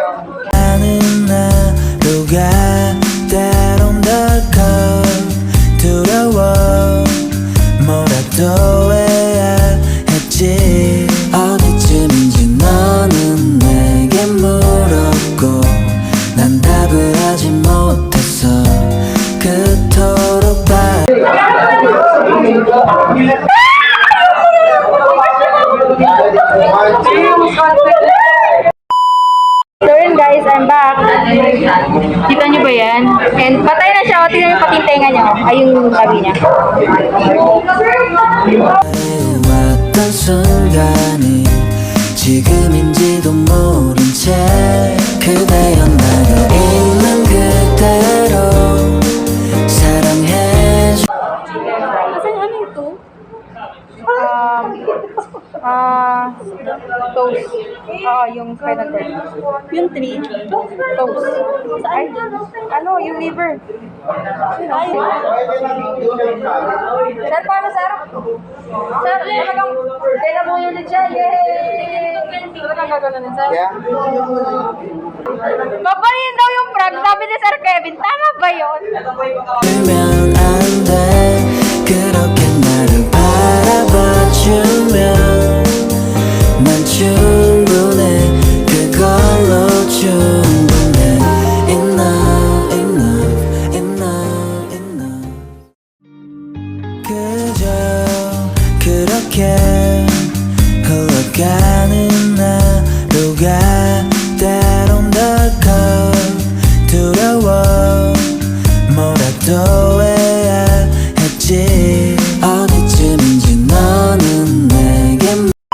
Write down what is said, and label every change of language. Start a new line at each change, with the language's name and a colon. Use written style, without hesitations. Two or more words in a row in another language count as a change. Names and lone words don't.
Korean: 나는 하루가 때론 덜컥 두려워 뭐라도 해야 했지 어디쯤인지 너는 내게 물었고 난 답을 하지 못했어 그토록
English: So yun guys, I'm back.
Filipino: Kita nyo ba yan? And patay na siya. O, tingnan nyo pati yung tenga niya. Ay, yung labi niya.
Korean: 왔던 순간이 지금인지도 모른 채 그대여 나가 있는 그대로 사랑해줘
Filipino: Toast. Yung final word. Yung 3. Toast. Ay, ano, yung liver. Ay. Sir, paano, sir? Sir, talagang, kaya mo yun siya. Yay! Talagang gaganunin, sir? Yeah? Papayin daw yung frog, sabi ni Sir Kevin. Tama ba yun?
Korean: 울면 안돼 그렇게 나를 바라봐주면 난 충분해 그걸로 충분해
English: enough enough enough enough
Korean: 그저 그렇게 흘러가는 하루가 때론 덜컥 두려워 뭐라도 해야 했지 어디쯤인지 너는 내게